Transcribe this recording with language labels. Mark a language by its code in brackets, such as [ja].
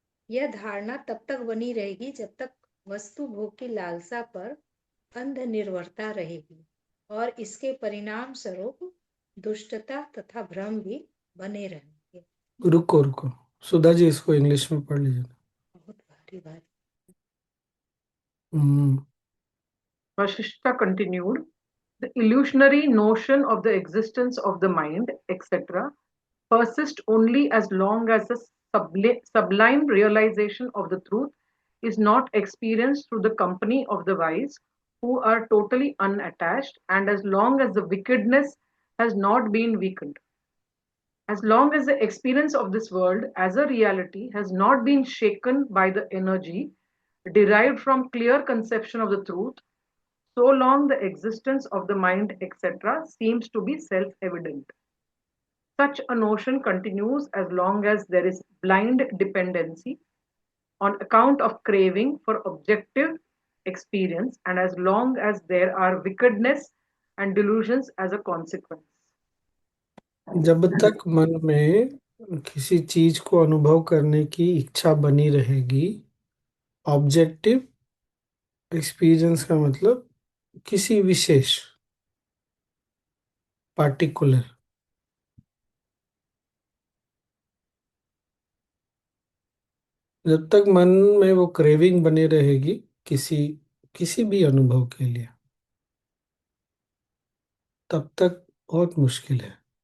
[hi] यह धारणा तब तक बनी रहेगी जब तक वस्तु भोग की लालसा पर अंध निर्भरता रहेगी और इसके परिणाम स्वरूप दुष्टता तथा भ्रम भी बने रहेंगे। रुको रुको, सुधा जी इसको इंग्लिश में पढ़ लीजिए। बहुत भारी भारी। हम्म। [en] Vashishta continued, the illusionary notion of the existence of the mind, etc., persist only as long as the sublime realization of the truth is not experienced through the company of the wise, who are totally unattached, and as long as the wickedness has not been weakened. As long as the experience of this world as a reality has not been shaken by the energy derived from clear conception of the truth, so long the existence of the mind, etc., seems to be self evident. Such a notion continues as long as there is blind dependency on account of craving for objective experience, and as long as there are wickedness and delusions as a consequence. [hi] जब तक मन में किसी चीज को अनुभव करने की इच्छा बनी रहेगी, ऑब्जेक्टिव एक्सपीरियंस का मतलब किसी विशेष, पार्टिकुलर, जब तक मन में वो क्रेविंग बनी रहेगी किसी किसी भी अनुभव के लिए, तब तक बहुत मुश्किल है।